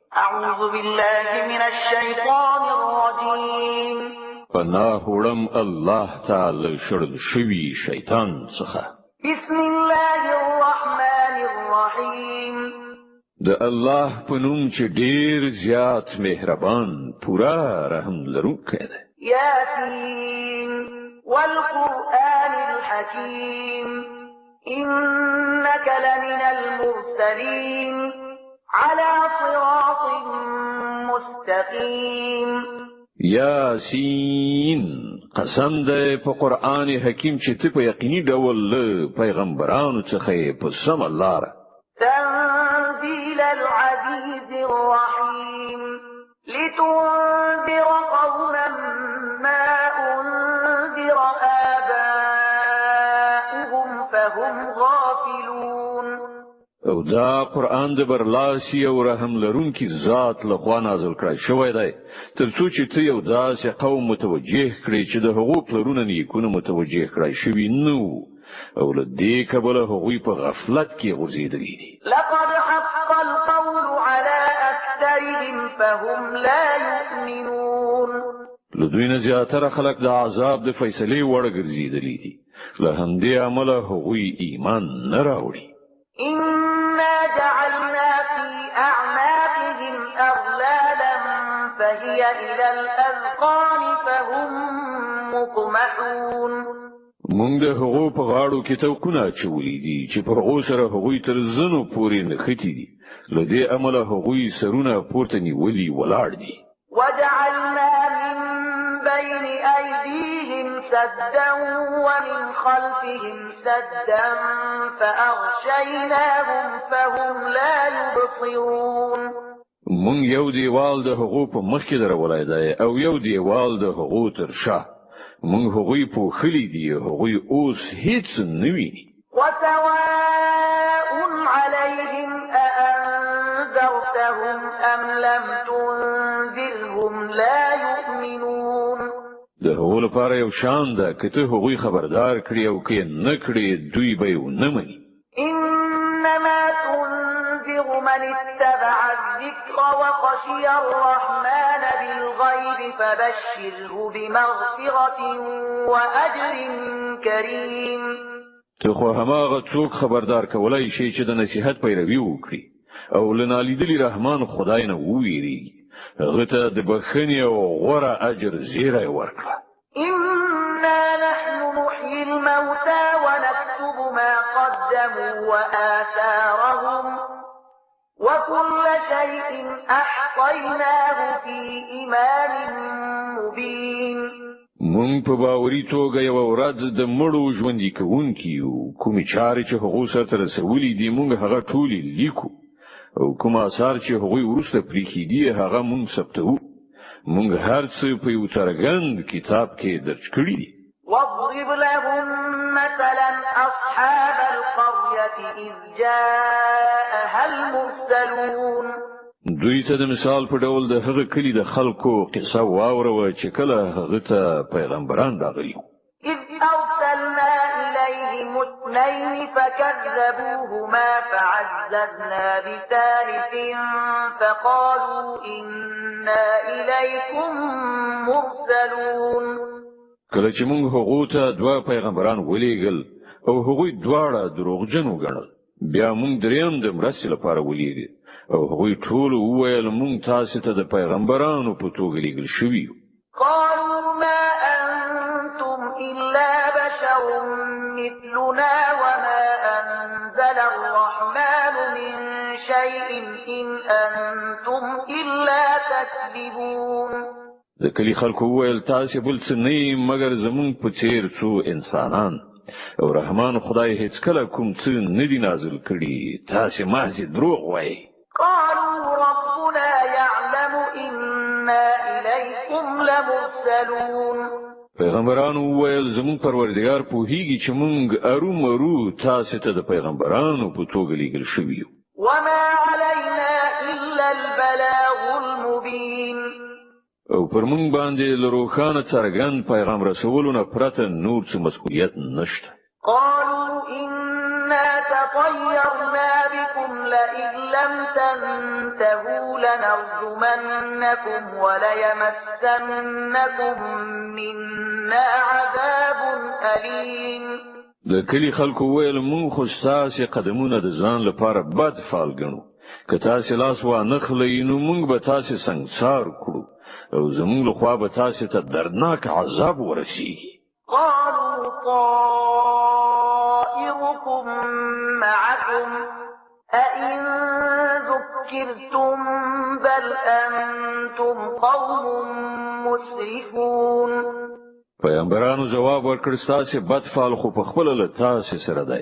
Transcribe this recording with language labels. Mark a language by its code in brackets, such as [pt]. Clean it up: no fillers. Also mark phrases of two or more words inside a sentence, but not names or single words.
[ar] أعوذ بالله من الشيطان الرجيم [ps] پناه وړم الله تعالی شړل شوی شیطان څخه. [ar] بسم الله الرحمن الرحيم [ps] د الله په نوم چې ډیر زیات مهربان پورا رحم لرونکی دی. [ar] ياسين والقرآن الحكيم إنك لمن المرسلين على صراط مستقيم. [ps] یاسین قسم ده په قرآن حکیم چې ته په یقیني ډول له پیغمبرانو څخه په سم لار. [ar] تنزيل العزيز الرحيم لتنذر قوما ما أنذر آباؤهم فهم غافلون. [ps] او دا قرآن د برلاسی او رحم لرونکي ذات لخوا نازل کړی شوی دی ترڅو چې ته یو داسې قوم متوجه کړي چې د هغو پلرونه نیکونه متوجه کړی شوي نو او له دې کبله هغوی په غفلت کې غورځېدلي دي. [ar] لقد حق القول على أكثرهم فهم لا يؤمنون. [ps] له دوی نه زیاتره خلک د عذاب د فیصلې وړ ګرځېدلي دي له همدې امله هغوی ایمان نه راوړي. [ar] إنا جعلنا في أعناقهم أغلالا فهي إلى الأذقان فهم مقمحون. [ps] مونږ د هغو په غاړو کې توقونه اچولي دي چې په هغو سره هغوی تر زنو پورې نښتي دي له دې امله هغوی سرونه پورته نیولي ولاړ دي. [ar] وجعلنا من بين أيديهم سدا ومن خلفهم سدا فأغشيناهم فهم لا يبصرون. [ps] مونږ یو دیوال د هغو په مخ کې درولای دی او یو دیوال د هغو تر شا. مونږ هغوی په خلی دی هغوی اوس هیڅ نه ویني. [ar] وسواء عليهم أأنذرتهم أم لم تنذرهم لا يؤمنون. [ps] د هغو لپاره یو شان ده که ته هغوی خبردار کړي او که نه کړي دوی به یې ونه مني. [ar] إنما تنذر من اتبع الذكر وخشي الرحمن بالغيب فبشره بمغفرة وأجر كريم. [ps] ته خو هماغه څوک خبردار کولای شي چې د نصیحت پیروي وکړي او له نالیدلي رحمان خدای نه وویریږي هغه ته د بخښنې او غوره اجر زیری ورکړه. [ar] إنا نحن نحيي الموتى ونكتب ما قدموا وآثارهم وكل شيء أحصيناه في إمام مبين. [ps] مونږ په باوري توګه یو ورځ د مړو ژوندي کوونکي یو کومې چارې چې هغو سرته رسولي دي مونږ هغه ټولې لیکو او کوم آثار چې هغوی وروسته پریښي دي هغه مونږ ثبتوو. مونږ هر څه په یو څرګند کتاب کې درج کړي دي. [ar] واضرب لهم مثلا أصحاب القرية إذ جاءها المرسلون. [ps] دوی ته د مثال په ډول د هغه کلی د خلکو قصه واوروه چې کله هغه ته پیغمبران راغلي. [ar] إذ أرسلنا إليهم اثنين فكذبوهما فعززنا بثالث فقالوا إنا إليكم مرسلون. [ps] کله چې موږ هغه ته دوه پیغمبران ولېږل او هغوی دواړه دروغجن وګڼل بیا موږ دریم د مرستې لپاره ولېږل او هغوی ټول وویل موږ تاسو ته د پیغمبرانو په توګه لېږل شوي. [ar] قالوا ما أنتم إلا بشر مثلنا وما أنزل الرحمن من شيء إن أنتم إلا تكذبون. [ps] د کلی خلکو وویل تاسو بل څه نه مګر زمون په څیر څو انسانان او رحمان خدای هیڅ کله کوم څه نه دی نازل کړی تاسو محض دروغ وایي. [ar] قالوا ربنا يعلم إنا إليكم لمرسلون. [ps] پیغمبرانو وویل زمون پروردگار پوهیږي چې مونږ ارومرو تاسو ته د پیغمبرانو په توګه لېږل شوي یو. [ar] وما علينا إلا البلاغ المبين. [ps] او پر مونږ باندې له روښانه څرګند پیغام رسولونه پرته نور څه مسؤلیت نشته. [ar] قالوا إنا إنا تطيرنا بكم لئن لم تنتهوا لنرجمنكم وليمسنكم منا عذاب أليم. [ps] د کلی خلکو ویل مون خو ستاسو قدمونه د ځان لپاره بد فال ګڼو که تاسو لاس وانه خلئ نو مونږ به تاسو سنگسار کړو او زمونږ له خوا به تاسو ته دردناک عذاب ورسیږي. [ar] قالوا طائركم معكم أئن ذكرتم بل أنتم قوم مسرفون. [ps] پیغمبرانو جواب ورکړ ستاسو بد فال خو په خپل له تاسو سره دی.